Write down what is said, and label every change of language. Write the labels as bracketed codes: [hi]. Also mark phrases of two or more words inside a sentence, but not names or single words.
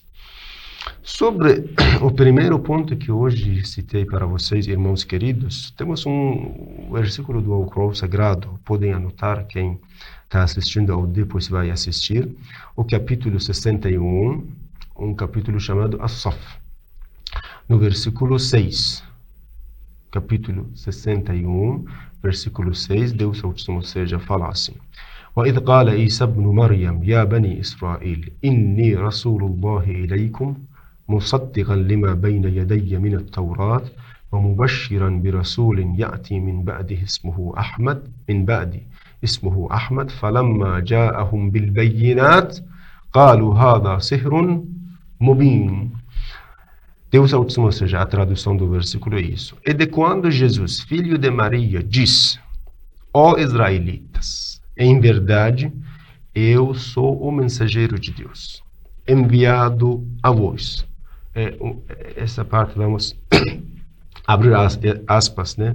[pt] Sobre o primeiro ponto que hoje citei para vocês, irmãos queridos, temos um versículo do Corão Sagrado, podem anotar quem está assistindo ou depois vai assistir, o capítulo 61, um capítulo chamado As-Saf, no versículo 6. Capítulo 61, versículo 6, Deus, ou seja, fala assim: [ar] وَإِذْ قَالَ عِيسَى ابْنُ مَرْيَمَ يَا بَنِي إِسْرَائِيلَ إِنِّي رَسُولُ اللَّهِ إِلَيْكُمْ مُصَدِّقًا لِمَا بَيْنَ يَدَيَّ مِنَ التَّوْرَاةِ وَمُبَشِّرًا بِرَسُولٍ يَأْتِي مِنْ بَعْدِهِ اسمه أحمد فلما جاءهم بالبينات قالوا هذا سحر مبين. [pt] Deus Altíssimo, ou seja, a tradução do versículo é isso. E de quando Jesus, filho de Maria, diz: ó israelitas, em verdade, eu sou o mensageiro de Deus, enviado a vós. Essa parte vamos abrir aspas, né?